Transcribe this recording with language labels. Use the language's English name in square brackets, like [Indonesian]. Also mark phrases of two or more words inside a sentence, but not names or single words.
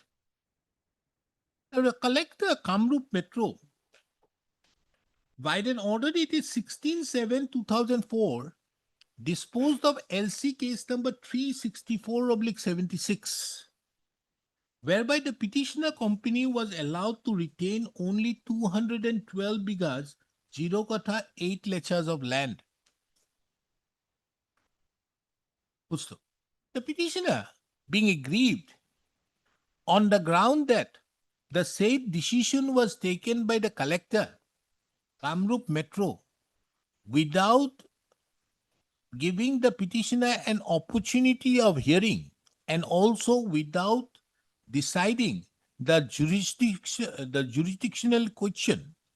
[English] The collector, Kamrup Metro, by an order dated 16/7/2004, disposed of LC case number 364/76, whereby the petitioner company was allowed to retain only 212 bighas, 0 kata 8 lechas of land. The petitioner, being aggrieved on the ground that the said decision was taken by the collector, Kamrup Metro, without giving the petitioner an opportunity of hearing and also without deciding the jurisdictional question,